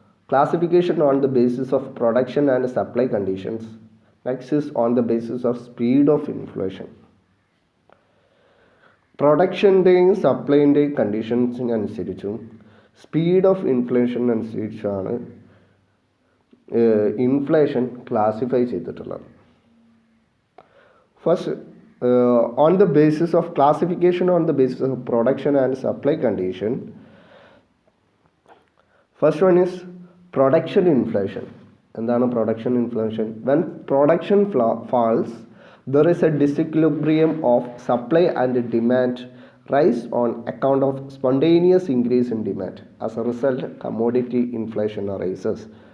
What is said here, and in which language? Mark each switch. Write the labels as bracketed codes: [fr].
[en] Classification on the basis of production and supply conditions. Next is on the basis of speed of inflation. [ml] പ്രൊഡക്ഷൻ്റെയും സപ്ലൈൻ്റെയും കണ്ടീഷൻസിനനുസരിച്ചും speed of inflation അനുസരിച്ചാണ് inflation classify ചെയ്തിട്ടുള്ളത്. [en] First on the basis of classification on the basis of production and supply condition. First one is production inflation. [ml] എന്താണ് production inflation? [en] When production falls there is a disequilibrium of supply and demand rise on account of spontaneous increase in demand. As a result commodity inflation rises.